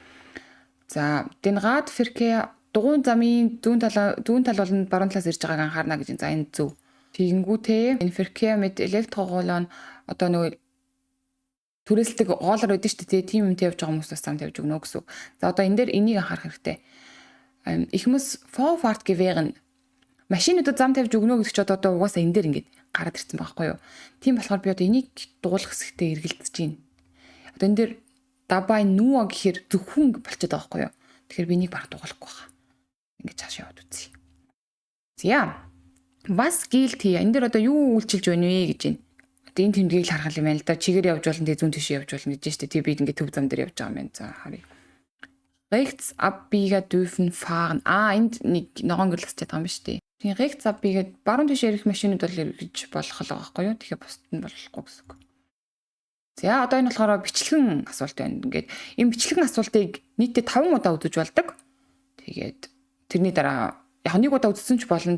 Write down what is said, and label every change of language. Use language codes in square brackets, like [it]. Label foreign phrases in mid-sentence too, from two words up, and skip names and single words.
[mn] За [de] den Radverkehr [mn] дугуйн замын зүүн тал болон баруун талаас ирж байгааг анхаарна гэж байна. За энэ зөв. Тэгэнгүүтээ энэ [de] Verkehr mit Elektrorollern [mn] одоо нөгөө түрээсэлдэг гоолор байдаг шүү дээ. Тийм юм тавьж байгаа хүмүүс бас зам тавьж өгнө гэсэн. За одоо энэ дээр энийг анхаарах хэрэгтэй. [de] Ich muss Vorfahrt gewähren. [mn] Машинуудад зам тавьж өгнө гэдэг ч одоо угаасаа энэ дээр ингээд гараад ирсэн байхгүй юу. Тийм болохоор би одоо энийг дуулах хэсэгтээ эргэлдэж байна. Одоо энэ дээр [de] dabei nur [mn] гэхээр зөвхөн болчиход байгаа байхгүй юу. Тэгэхээр би энийг баг дуулахгүй байна. Ингээд цааш яваад үзье. За [de] was gilt hier? [mn] Энэ дээр одоо юу үйлчилж байна вэ гэж байна. Одоо энэ тэмдгийг л харах юм байна л да. Чигээр явж болно, тэг зүүн тийш явж болно гэж штэ. Тэг би ингээд төв зам дээр явж байгаа юм байна. За харъя. [de] Rechts abbieger dürfen fahren. [mn] Энд нэг ногоон гэрлэж чадсан юм шүү дээ. Тийм [de] rechts abbieger [mn] баруун тийш ирэх машинууд бол ирж болох л байгаа байхгүй юу? Тэгэхээр бусд нь болохгүй гэсэн үг. За одоо энэ болохоор бичлэгэн асуулт байна. Ингээд энэ бичлэгэн асуултыг нийтдээ 5 удаа үзэж болдог. Тэгээд тэрний дараа яг нэг удаа үзсэн ч болно.